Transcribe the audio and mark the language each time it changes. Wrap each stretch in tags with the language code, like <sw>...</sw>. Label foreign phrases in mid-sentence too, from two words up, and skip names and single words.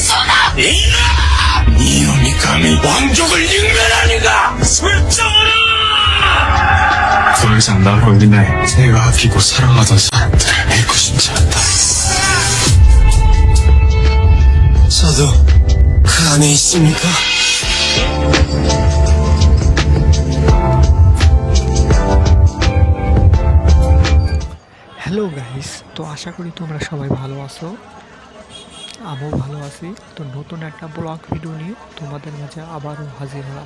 <ko>이놈이 감히 왕족을 잉멸하니까 설정하라! 더 이상 나로 인해 내가 아끼고 사랑하던 사람들을 잃고 싶지 않다. 저도 그 안에 있습니까?</ko> <bn>হ্যালো গাইস, তো আশা করি তোমরা সবাই ভালো আছো। আমিও ভালো আছি। তো নতুন একটা ব্লগ ভিডিও নিয়ে তোমাদের মাঝে আবারও হাজির হলাম।</bn>